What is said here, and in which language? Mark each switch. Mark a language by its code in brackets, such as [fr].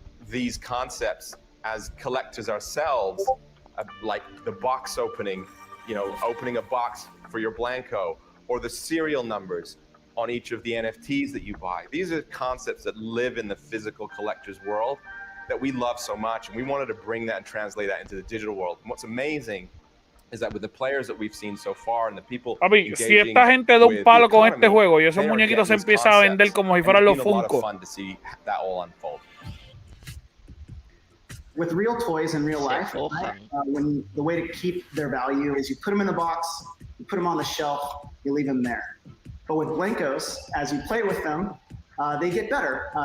[en] These concepts as collectors ourselves, like the box opening, you know, opening a box for your Blanco, or the serial numbers on each of the NFTs that you buy. These are concepts that live in the physical collector's world that we love so much, and we wanted to bring that and translate that into the digital world. And what's amazing is that with the players that we've seen so far and the people [es] Papi, si esta gente da un palo con este juego y esos muñequitos se empiezan a vender como si fueran los Funko. [en] Fun to see that all unfold. With real toys in real life, when the way to keep their value is you put them in the box, you put them on the shelf, you leave them there. But with Blancos, as you play with them, they get better.